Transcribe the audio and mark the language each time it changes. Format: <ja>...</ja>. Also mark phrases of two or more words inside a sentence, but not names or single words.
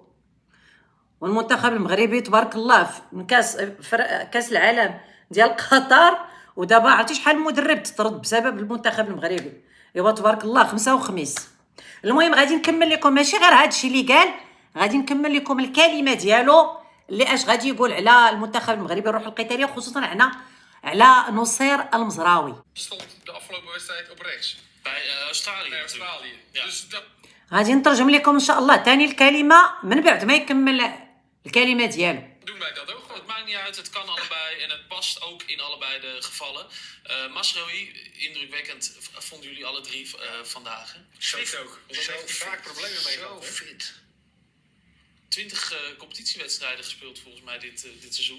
<ar>والمنتخب المغربي تبارك الله من كاس العالم ديال قطر، ودابا عرفتي شحال المدرب تطرد بسبب المنتخب المغربي. ايوا تبارك الله خمسة وخميس. المهم غادي نكمل لكم ماشي غير هادشي اللي قال، غادي نكمل لكم الكلمه ديالو اللي اش غادي يقول على المنتخب المغربي الروح القتاليه، خصوصا على نصير المزراوي.</ar> <nl>stond de afgelopen wedstrijd op rechts. Bij Australië. Bij Australië. Ja. Dus dat...</nl> <ar>غادي نترجم لكم ان شاء الله تاني الكلمه من بعد ما يكمل الكلمه ديالو.</ar> <nl>Doen wij dat ook? Het maakt niet uit, het kan allebei en het past ook in allebei de gevallen. Masraoui, indrukwekkend. Vonden jullie alle drie vandaag? Swift ook. Zo vaak problemen mee gehad. Zo fit. 20 competitiewedstrijden gespeeld volgens mij dit seizoen.</nl>